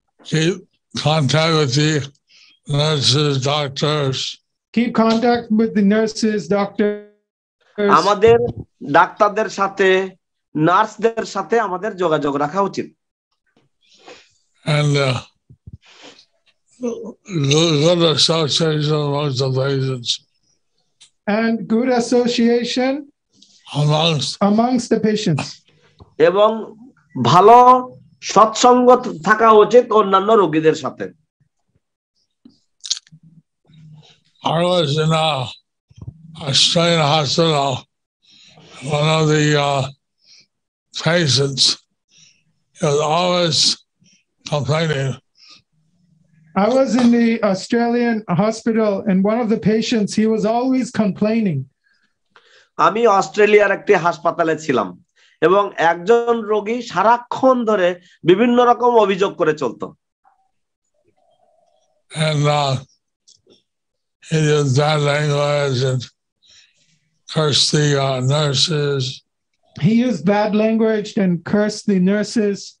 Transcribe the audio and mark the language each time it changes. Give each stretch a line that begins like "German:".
English: Keep contact with the nurses, doctors. Keep contact with the nurses, doctors.
Bangla: আমাদের ডাক্তারদের সাথে, নার্সদের সাথে আমাদের যোগাযোগ রাখা উচিত।
English: And good association amongst the patients. And good association amongst the patients.
Bangla: এবং ভালো সৎসঙ্গ থাকা উচিত অন্যান্য রোগীদের সাথে।
English: I was in Australian hospital. One of the patients was always complaining. I was in the Australian hospital, and one of the patients, he was always complaining.
Bangla: আমি অস্ট্রেলিয়ার একটি হাসপাতালে ছিলাম এবং একজন রোগী সারাক্ষণ ধরে বিভিন্ন রকম অভিযোগ করে চলতো।
English: And he used bad language and cursed the nurses. He used bad language and cursed the nurses.